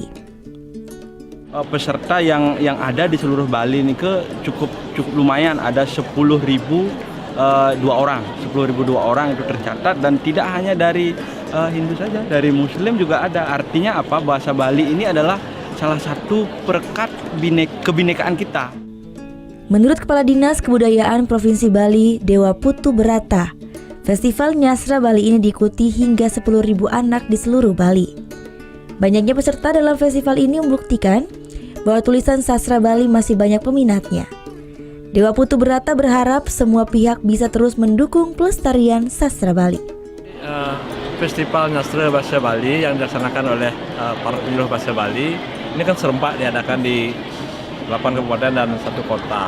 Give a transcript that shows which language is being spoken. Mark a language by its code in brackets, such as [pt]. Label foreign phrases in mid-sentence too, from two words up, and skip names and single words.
[id] Peserta yang ada di seluruh Bali ini cukup lumayan, ada 10.002 orang itu tercatat, dan tidak hanya dari Hindu saja, dari Muslim juga ada. Artinya apa? Bahasa Bali ini adalah salah satu perekat kebinekaan kita. Menurut Kepala Dinas Kebudayaan Provinsi Bali, Dewa Putu Berata, Festival Nyastra Bali ini diikuti hingga 10.000 anak di seluruh Bali. Banyaknya peserta dalam festival ini membuktikan bahwa tulisan sastra Bali masih banyak peminatnya. Dewa Putu Berata berharap semua pihak bisa terus mendukung pelestarian sastra Bali. Festival Nyastra Bahasa Bali yang dilaksanakan oleh para penyuluh bahasa Bali ini kan serempak diadakan di 8 kabupaten dan 1 kota.